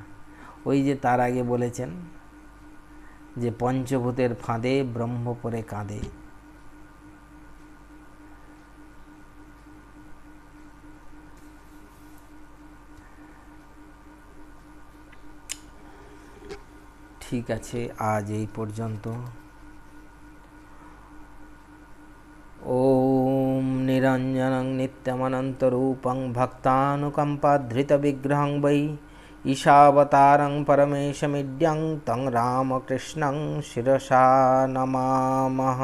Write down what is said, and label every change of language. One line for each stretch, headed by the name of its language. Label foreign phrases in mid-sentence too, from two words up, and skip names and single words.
Bangla: ওই যে তার আগে বলেছেন যে পঞ্চভূতের ফাঁদে ব্রহ্ম পড়ে কাঁদে। ঠিক আছে, আজ এই পর্যন্ত।
Sanskrit: ॐ निरञ्जनं नित्यमनन्तरूपं भक्तानुकम्पाधृतविग्रहं वै ईशावतारं परमेशमीड्यं तं रामकृष्णं शिरसा नमामः।